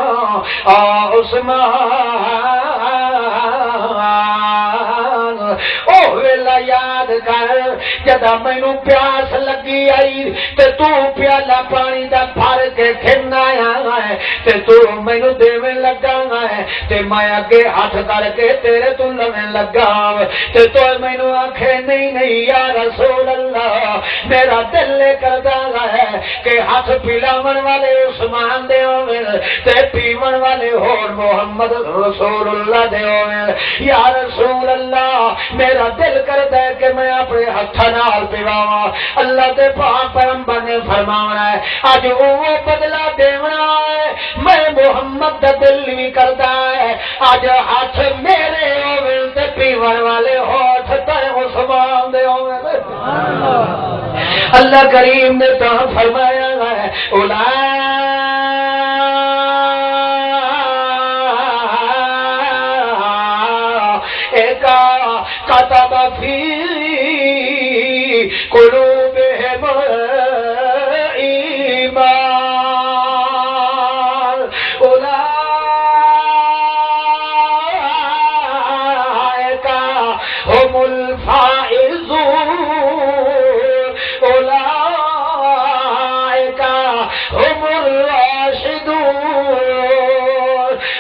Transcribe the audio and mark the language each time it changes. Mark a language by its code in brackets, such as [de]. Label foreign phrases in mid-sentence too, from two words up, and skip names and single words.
[pa] عثمان او ویلا یاد کر جدا مینوں پیاس لگی آئی تے تو پیالہ پانی دا بھر کے کھنا ہے تے تو مینوں دیویں لگا ہے تے میں اگے ہاتھ کر کے تیرے تو لویں لگا تے تو مینوں آکھے نہیں [ar] یا رسول اللہ [pa] میرا دل کردا ہے کہ ہاتھ پلاون والے عثمان دے ہوے تے پیون والے ہور محمد رسول اللہ دے ہوے [ar] یا رسول اللہ [pa] میرا دل کردا ہے کہ میں اپنے ہاتھ نال پیواں اللہ دے پاک پیغمبر نے فرمایا ہے اج او بدلہ دیونا ہے میں محمد دا دل بھی کردا ہے اج ہاتھ میرے ہوے تے پیون والے ہاتھ تے عثمان دے ہوے اللہ کریم نے تو فرمایا ہے [ar] كتب في قلوبهم الإيمان أولئك هم الفائزون أولئك هم الراشدون